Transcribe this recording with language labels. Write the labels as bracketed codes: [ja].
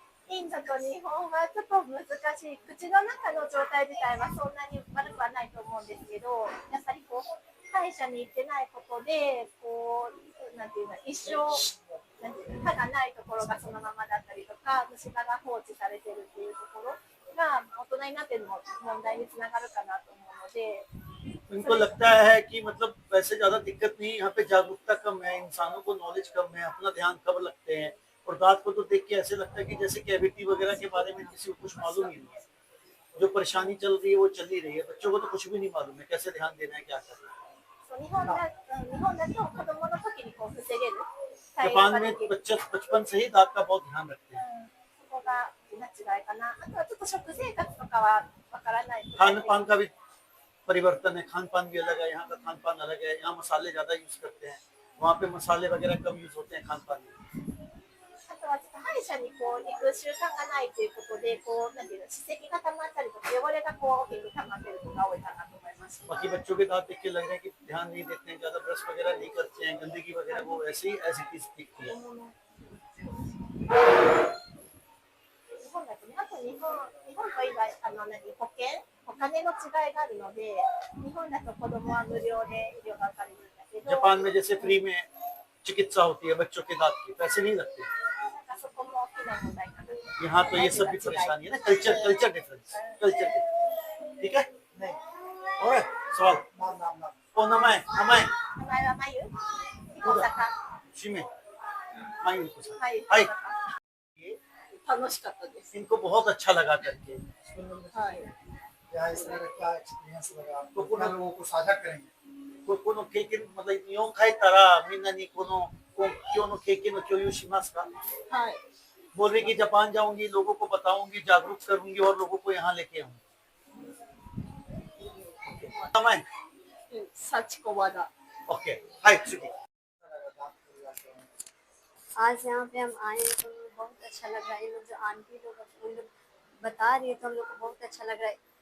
[ja] インドと日本はちょっと難しい。口の中の状態自体はそんなに悪くはないと思うんですけど、やっぱりこう歯医者に行ってないことで、こうなんていうの、一生なんていうの、歯がないところがそのままだったりとか、虫歯が放置されてるっていうところが大人になっても問題につながるかなと思うので。 [hi] उनको लगता है कि मतलब वैसे ज्यादा दिक्कत नहीं, यहाँ पे जागरूकता कम है, इंसानों को नॉलेज कम है, अपना ध्यान कम रखते हैं, और दांत को तो देख के ऐसे लगता है कि जैसे कैविटी वगैरह के बारे में किसी को कुछ मालूम ही नहीं है। जो परेशानी चल रही है वो चल ही रही है, बच्चों को तो कुछ भी नहीं मालूम है कैसे ध्यान देना है, क्या करना है। [ja] 日本だと子供の時にこう防げる。 [hi] जापान में बच्चे बचपन से ही दांत का बहुत ध्यान रखते हैं। [ja] そこが違いかな。あとはちょっと食生活とかはわからない。 [hi] खान पान का भी परिवर्तन है, खान पान भी अलग है, यहाँ का खान पान अलग है। यहाँ मसाले ज्यादा यूज करते हैं, वहाँ पे मसाले वगैरह कम यूज होते हैं खान पान में। [ja] あとはちょっと歯医者にこう行く習慣がないということで、こうなんていうの、歯石が溜まったりとか汚れがこう大きく溜まってる子が多いかなと思います。 [hi] बाकी बच्चों के दांत देख के लग रहा है कि ध्यान नहीं देते हैं, ज्यादा ब्रश वगैरह नहीं करते हैं, गंदगी वगैरह वो ऐसे ही ऐसी चीज दिखती है। [ja] 日本だとね、あと日本と以外お金の違いがあるので、日本だと子供は無料で医療が受かれるんだけど、 [hi] जापान में जैसे फ्री में चिकित्सा होती है बच्चों के दांत की, पैसे नहीं लगते। [ja] なんかそこも大きな問題かな。 [hi] यहाँ तो ये सब भी परेशानी है ना, कल्चर डिफरेंस, ठीक है। नहीं और सवाल ओ नमाए [ja] 名前はまゆ、大阪。 [hi] शिमे मायू को सर [ja] はい。 [en] Hi. [ja] 楽しかったです。 [hi] इनको बहुत अच्छा लगा करके, [ja] はい。 [hi] या इस तरह का एक्सपीरियंस लगा तो तो लोगों को साझा करेंगे। [ja] この経験また日本帰ったらみんなにこの今日の経験の共有しますか。はい。 [hi] बोल रही कि जापान जाऊंगी, लोगों को बताऊंगी, जागरूक करूंगी और लोगों को यहाँ लेके आऊंगी। समय [ja] 幸子和田。 [en] Okay hi सुखी। [hi] आज यहाँ पे हम आए हैं तो हमें बहुत अच्छा लग रहा है। ये लोग जो आंटी लोग उन लोग बता रही है तो हम लोग को बहुत अच्छा लग रहा है।